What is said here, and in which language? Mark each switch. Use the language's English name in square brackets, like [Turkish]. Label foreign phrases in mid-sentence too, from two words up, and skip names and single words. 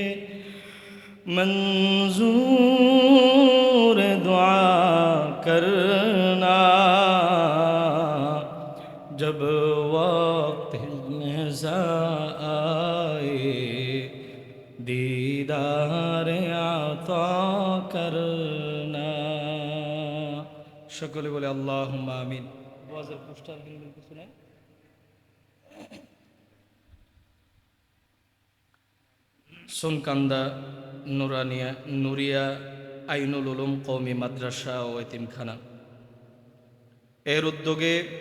[Urdu] منظور دعا کرنا جب وقت نزاع آئے دیدار عطا کرنا [Bangla] সকলে বলে আল্লাহুম্মা আমিন ওয়াজের পোস্টার কিছু নাই সোনকান্দা নুরিয়া আইনুল উলুম কওমি মাদ্রাসা ও এতিমখানা এর উদ্যোগে